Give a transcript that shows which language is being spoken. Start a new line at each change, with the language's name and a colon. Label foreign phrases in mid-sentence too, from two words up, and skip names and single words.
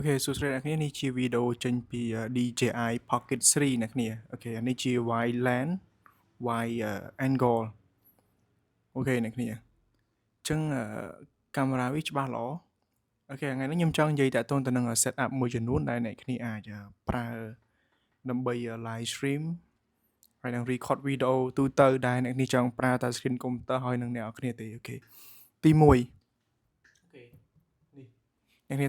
Khmer: អូខេសួស្តីអ្នកគ្នានេះជាវីដេអូចេញពី DJI Pocket 3អ្នកគ្នាអូខេអានេះជា
English: wide lens wide angle
Khmer: អូខេអ្នកគ្នាអញ្ចឹងកាមេរ៉ាវាច្បាស់ល្អអូខេថ្ងៃនេះខ្ញុំចង់និយាយតាក់ទងទៅនឹង setup មួយចំនួនដែលអ្នកគ្នាអាចប្រើដើម្បី live stream ហើយនឹង record វីដេអូទូទៅដែលអ្នកគ្នាចង់ប្រើតែ
English: screen computer
Khmer: ហើយនឹងអ្នកនរគ្នាទេអូខេទី1អូខេនេះអ្នកគ្នា